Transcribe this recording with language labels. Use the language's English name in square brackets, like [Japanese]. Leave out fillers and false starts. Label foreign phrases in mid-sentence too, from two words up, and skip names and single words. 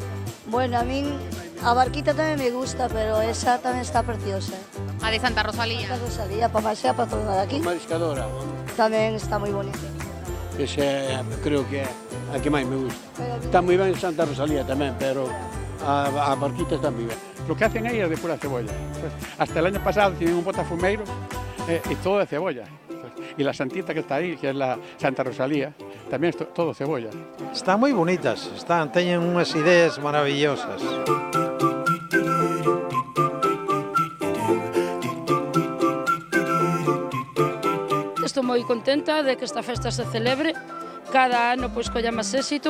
[Galician] Bueno, a min a barquita tamén me gusta, pero esa tamén está preciosa. A de Santa Rosalía? Santa Rosalía, para pasear para todo aquí. A mariscadora. Tamén está moi bonita. Esa creo que é a que máis me gusta. Está moi ben Santa Rosalía tamén, pero a barquita está moi ben. [Spanish] Lo que hacen aí é de pura cebolla. Hasta el año pasado tienen un botafumeiro y todo de cebolla. Y la santita que está ahí, que es la Santa Rosalía, también es todo cebolla. [Galician] Están moi bonitas, teñen unhas ideas maravillosas. Estou moi contenta de que esta festa se celebre cada ano pois colla máis éxito.